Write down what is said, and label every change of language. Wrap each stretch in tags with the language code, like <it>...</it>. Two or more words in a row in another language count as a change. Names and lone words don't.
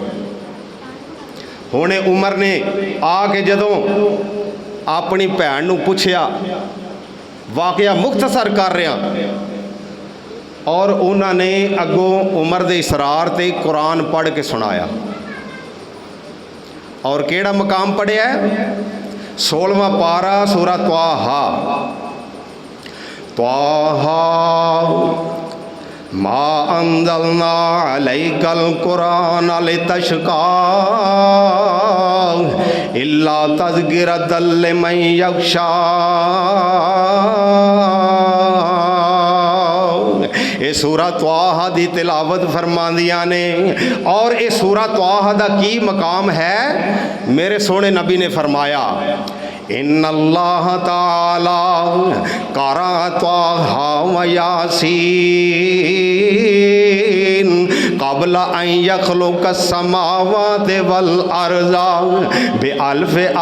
<pa>ہُݨے عمر نے آکے جدوں اپنی بھین نوں پچھیا,</pa> <ur>واقعہ مختصر کر رہا، اور انہوں نے</ur> <pa>اگوں عمر دے اصرار تے قرآن پڑھ کے سنایا. اور کیہڑا مقام پڑھیا ہے? 16واں پارہ سورہ طٰہٰ.</pa> <ar>طه ما أنزلنا عليك القرآن لتشقى إلا تذكرة لمن يخشى.</ar> <pa>ایہ سورہ طٰہٰ دی تلاوت فرماندیاں نے. اور ایہ سورہ طٰہٰ دا کی مقام ہے? میرے سوہنے نبی نے فرمایا,</pa> <ar>إن الله تعالى قرأ طه و يس قبل أن يخلق السماوات و الأرض بألف</ar>